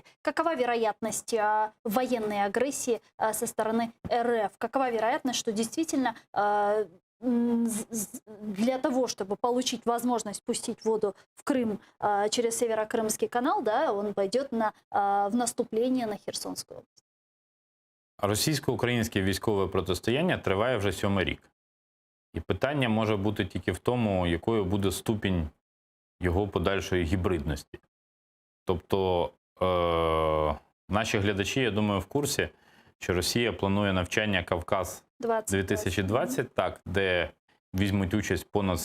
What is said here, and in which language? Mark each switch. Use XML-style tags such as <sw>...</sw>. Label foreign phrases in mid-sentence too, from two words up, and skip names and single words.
<ru>Какова вероятность военной агрессии со стороны РФ? Какова вероятность, что действительно для того, чтобы получить возможность пустить воду в Крым через Северо-Крымский канал, да, он пойдет в наступление на Херсонскую область?</ru> <uk>Російсько-українське військове протистояння триває вже 7-й рік. І питання може бути тільки в тому, якою буде ступінь його подальшої гібридності. Тобто наші глядачі, я думаю, в курсі, що Росія планує навчання Кавказ 2020, так, де візьмуть участь понад</uk>